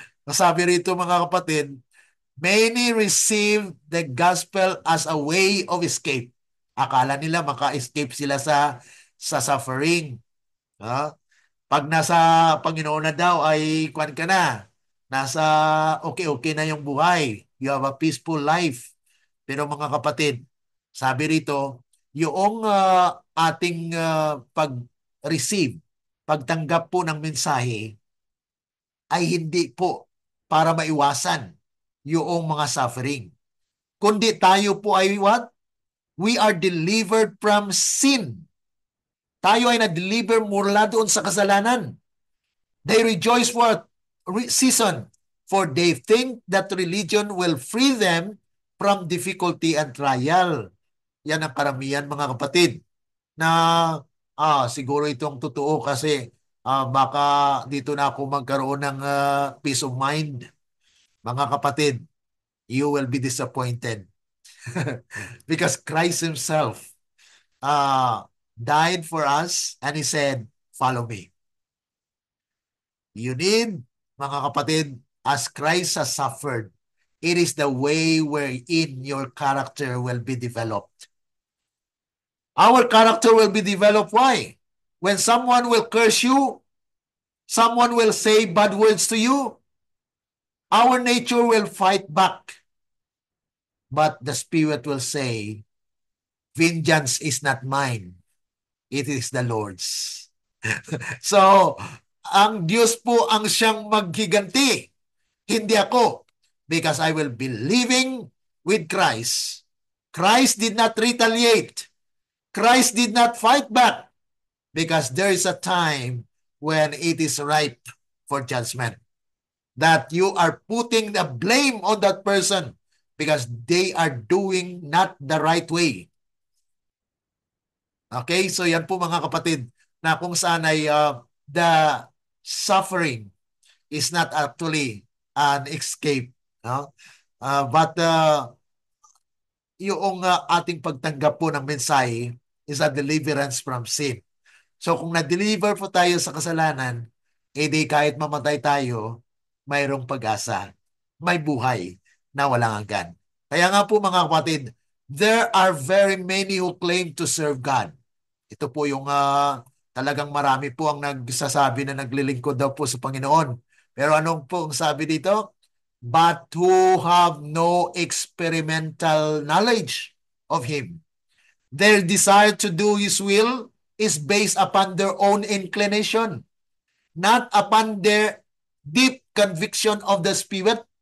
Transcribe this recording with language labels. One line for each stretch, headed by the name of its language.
Filipino: Sabi rito mga kapatid,
English: many receive the gospel as a way of escape.
Filipino: Akala nila maka-escape sila sa suffering. Pag nasa Panginoon na daw ay kwan ka na. Nasa okay na yung buhay.
English: You have a peaceful life.
Filipino: Pero mga kapatid, sabi rito, yung ating pag-receive, pagtanggap po ng mensahe ay hindi po para maiwasan yung mga suffering. Kundi tayo po ay what?
English: We are delivered from sin.
Filipino: Tayo ay na-deliver mula doon sa kasalanan.
English: They rejoice for a season, for they think that religion will free them from difficulty and trial.
Filipino: Yan ang karamihan mga kapatid na siguro itong totoo kasi baka dito na ako magkaroon ng
English: peace of mind.
Filipino: Mga kapatid,
English: you will be disappointed. Because Christ Himself died for us and He said, follow me. You need,
Filipino: mga kapatid,
English: as Christ has suffered, it is the way wherein your character will be developed. Our character will be developed. Why? When someone will curse you, someone will say bad words to you, our nature will fight back. But the Spirit will say, vengeance is not mine. It is the Lord's.
Filipino: So, ang Diyos po ang siyang maghiganti. Hindi ako.
English: Because I will be living with Christ. Christ did not retaliate. Christ did not fight back. Because there is a time when it is ripe for judgment. That you are putting the blame on that person because they are doing not the right way. Okay?
Filipino: So yan po mga kapatid. na kung saan ay
English: the suffering is not actually an escape, no?
Filipino: But yung ating pagtanggap po ng mensahe
English: is a deliverance from sin.
Filipino: So kung na-deliver po tayo sa kasalanan, edi kahit mamatay tayo, mayroong pag-asa. May buhay na walang hanggan. Kaya nga po mga kapatid,
English: there are very many who claim to serve God.
Filipino: Ito po yung talagang marami po ang nagsasabi na naglilingkod daw po sa Panginoon. Pero anong po ang sabi dito?
English: But who have no experimental knowledge of Him. Their desire to do His will is based upon their own inclination, not upon their deep conviction of the Spirit.